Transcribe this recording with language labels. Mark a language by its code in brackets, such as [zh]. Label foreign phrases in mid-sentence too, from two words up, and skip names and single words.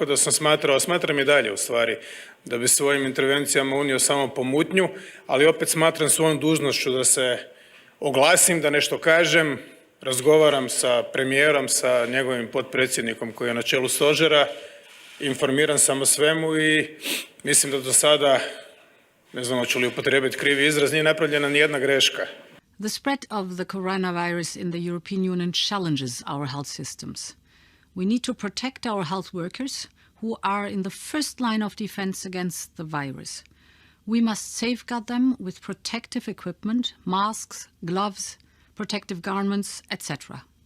[hr] da sam smatram i dalje u stvari, da bi svojim intervencijama unio samo pomutnju, ali opet smatram svojom dužnošću da se oglasim, da nešto kažem, razgovaram sa premijerom, sa njegovim potpredsjednikom koji je na čelu stožera, informiran sam o svemu i mislim da do sada, ne znam hoću li upotrijebiti krivi izraz, nije napravljena ni jedna greška. [en] The spread of the coronavirus in the European Union challenges our health systems. We need to protect our health workers who are in the first line of defense against the virus. We must safeguard them with protective equipment, masks, gloves, protective garments, etc.